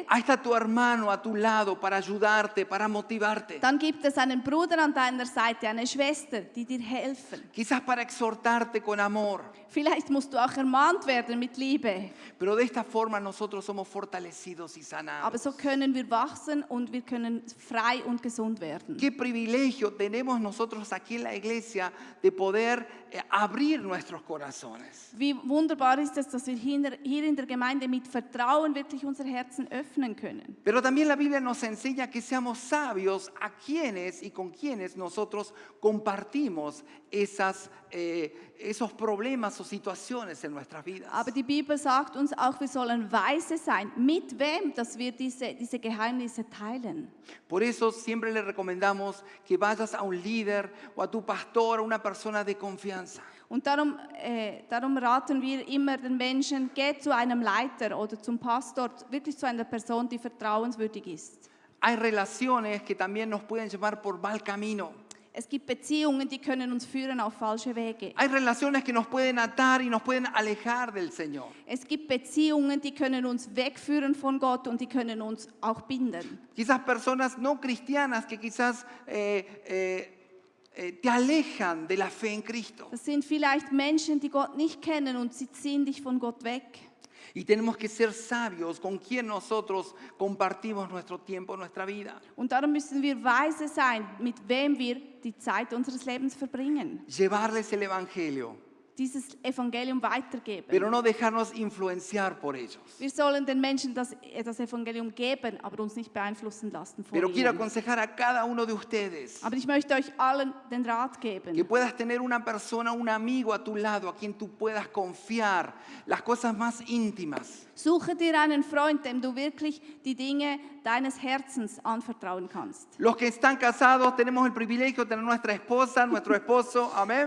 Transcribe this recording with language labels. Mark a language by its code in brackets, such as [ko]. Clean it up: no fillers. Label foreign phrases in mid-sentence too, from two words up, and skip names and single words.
[es] ahí está tu hermano a tu lado para ayudarte, para motivarte. [de] dann gibt es einen Bruder an deiner Seite, eine Schwester, die dir helfen. [es] Quizás para exhortarte con amor. [de] Vielleicht musst du auch ermahnt werden mit Liebe. [es] Pero de esta forma nosotros somos fortalecidos y sanados. [de] Aber so können wir wachsen und wir können frei und gesund werden. [es] Qué privilegio tenemos nosotros aquí en la iglesia de poder abrir nuestros corazones. [de] Wie wunderbar ist es, dass wir hier in der Gemeinde mit Vertrauen wirklich unser Herzen öffnen können. [es] Pero también la Biblia nos enseña que seamos sabios a quienes y con quienes nosotros compartimos esos problemas o situaciones en nuestras vidas. [de] Aber die Bibel sagt uns auch, wir sollen weise sein, mit wem, dass wir diese Geheimnisse teilen. [es] Por eso siempre le recomendamos que vayas a un líder o a tu pastor, a una persona de confianza. [de] Und darum raten wir immer den Menschen, geht zu einem Leiter oder zum Pastor, wirklich zu einer Person, die vertrauenswürdig ist. [es] Hay relaciones que también nos pueden llevar por mal camino. [de] Es gibt Beziehungen, die können uns führen auf falsche Wege. [es] Hay relaciones que nos pueden atar y nos pueden alejar del Señor. [de] Es gibt Beziehungen, die können uns wegführen von Gott und die können uns auch binden. [es] Quizás personas no cristianas que quizás te alejan de la fe en Cristo. [de] Das sind vielleicht Menschen, die Gott nicht kennen und sie ziehen dich von Gott weg. [es] Y tenemos que ser sabios con quien nosotros compartimos nuestro tiempo, nuestra vida. [de] Und darum müssen wir weise sein, mit wem wir die Zeit unseres Lebens verbringen. [es] Llevarles el Evangelio, [de] Dieses Evangelium weitergeben. [es] pero no dejarnos influenciar por ellos. [de] Wir sollen den Menschen das Evangelium geben, aber uns nicht beeinflussen lassen von [es] Pero quiero [de] ihnen. [es] aconsejar a cada uno de ustedes [de] Aber ich möchte euch allen den Rat [es] que [de] geben, [es] puedas tener una persona, un amigo a tu lado, a quien tú puedas confiar las cosas más íntimas. [de] suche dir einen Freund, dem du wirklich die Dinge deines Herzens anvertrauen kannst. [es] Los que están casados tenemos el privilegio de tener nuestra esposa, nuestro esposo, amén.